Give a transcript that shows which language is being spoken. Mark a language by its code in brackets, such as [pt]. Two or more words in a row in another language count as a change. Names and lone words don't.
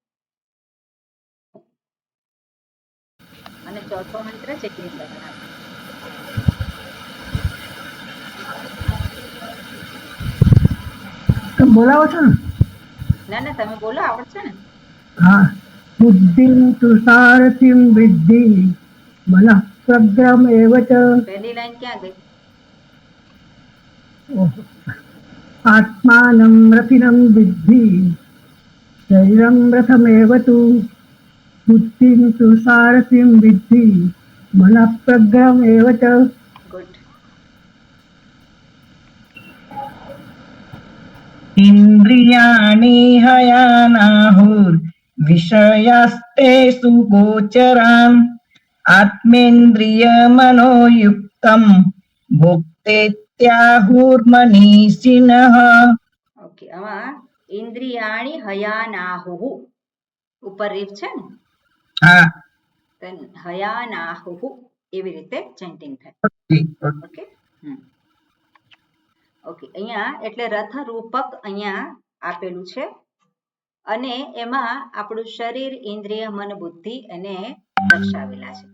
[gu] અને ચોથો મંત્ર ચેકિંગ બોલાવો છો ને? ના, તમે બોલો, આવડશે ને? [sa] હા. बुद्धिम तु सारथिम विद्धि, मनः प्रग्रमेव च [gu] પહેલી લાઈન ક્યાં ગઈ? [sa] आत्मानं रथिनं विद्धि शरीरं रथमेव तु बुद्धिं तु सारथिं विद्धि मनः प्रग्रमेव च [gu] ગુડ. [sa] इन्द्रियाणि हयानाहुर्विषयास्तेषु गोचरान् आत्मेन्द्रियमनोयुक्तं भोक्तेत्याहुर्मनीषिणः. [gu] ઓકે, આમાં [sa] इन्द्रियाणी हयानाहु [gu] ઉપર રીફ છે ને, હા, હયાનાહુ એવી રીતે ચેન્ટિંગ થાય. ઓકે. ઓકે, અહીંયા એટલે રથ રૂપક અહીંયા આપેલું છે અને એમાં આપણું શરીર, ઇન્દ્રિય, મન, બુદ્ધિ એને દર્શાવેલા છે.